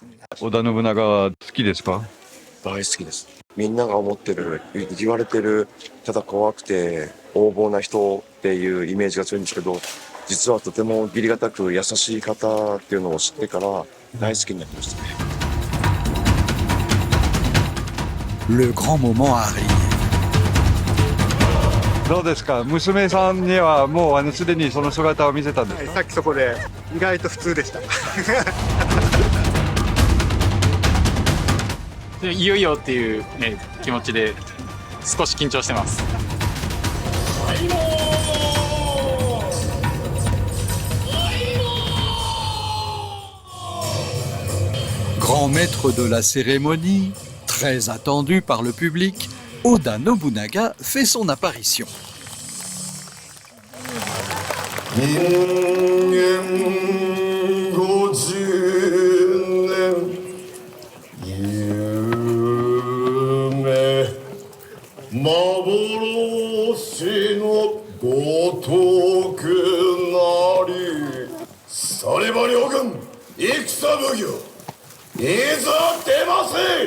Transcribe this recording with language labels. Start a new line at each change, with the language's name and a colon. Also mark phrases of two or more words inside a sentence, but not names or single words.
Japanese: 織田信長は好きですか？大好きです。みんなが思ってる言われてるただ怖くて横暴な人っていうイメージが強いんですけど、実はとても義理堅く優しい方っていうのを知ってから大好きになりましたね。
French: Le grand moment arrive.
Japanese: どうですか？娘さんにはもうすでにその姿を見せたんですか？さっきそこで意外と普通でした。でいよいよっていう、気持ちで少し緊張してます。
French: Grand maître de la cérémonie, très attendu par le public, Oda Nobunaga fait son apparition.
Japanese: 幻のごとくなり、されば両軍戦奉行いざ出ませ。